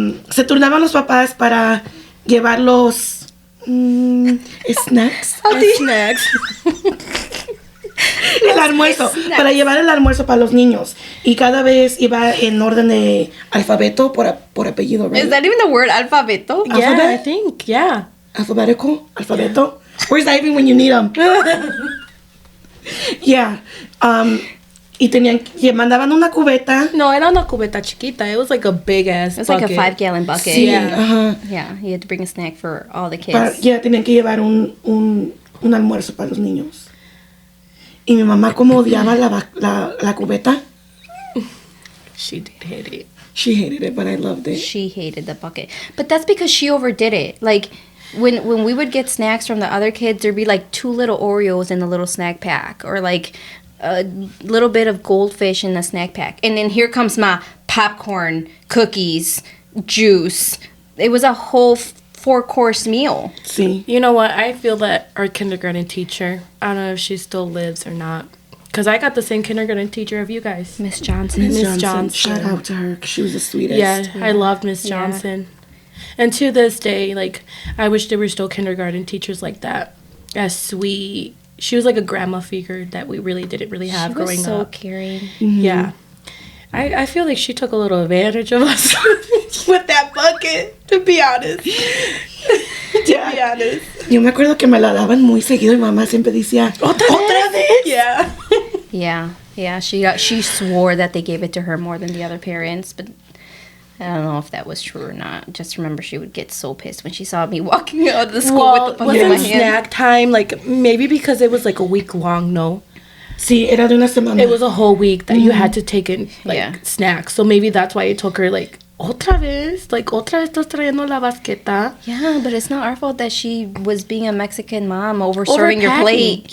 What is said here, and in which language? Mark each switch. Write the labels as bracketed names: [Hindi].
[Spanish] Se turnaban los papás para llevar los snacks. [English] Snacks. [Spanish] El almuerzo, para llevar el almuerzo para los niños. Y cada vez iba en orden de alfabeto por apellido, right? [English] Is that even the word alfabeto? Yeah, Alphabet? I think, yeah. Alfabetical? Alfabeto? Where's that even when you need them? [Spanish] Yeah. Y mandaban una cubeta. No, era una cubeta chiquita. [English] It was like a big ass bucket. It was like a 5-gallon bucket. [Spanish] Sí, [English] Yeah. Yeah, you had to bring a snack for all the kids. [Spanish] Tenían que llevar un almuerzo para los niños. Y mi mamá como odiaba la cubeta. [English] She did hate it. She hated it, but I loved it. She hated the bucket. But that's because she overdid it. Like, when we would get snacks from the other kids, there'd be like 2 little Oreos in the little snack pack. Or like a little bit of goldfish in the snack pack. And then here comes my popcorn, cookies, juice. It was a whole 4-course meal. Sí. You know what? I feel that our kindergarten teacher, I don't know if she still lives or not. Because I got the same kindergarten teacher of you guys. Miss Johnson. Miss Johnson. Shout out to her, 'cause she was the sweetest. Yeah, I loved Miss Johnson. And to this day, like, I wish there were still kindergarten teachers like that. As sweet. She was like a grandma figure that we really didn't really have growing up. She was so caring. Mm-hmm. Yeah. I feel like she took a little advantage of us with that bucket, to be honest. To be honest. [Spanish] Yo me acuerdo que me la daban muy seguido y mamá siempre decía, ¿Otra vez? [English] Yeah. Yeah. She swore that they gave it to her more than the other parents, but I don't know if that was true or not. Just remember she would get so pissed when she saw me walking out of the school with the bucket in my hand. Snack time, like, maybe because it was like a week long, no? [Spanish] Sí, era de una semana. [English] It was a whole week that you had to take in, like, snacks. So maybe that's why it took her, like, [Spanish] otra vez? Like, otra vez estás trayendo la basqueta? [English] Yeah, but it's not our fault that she was being a Mexican mom over-serving your plate.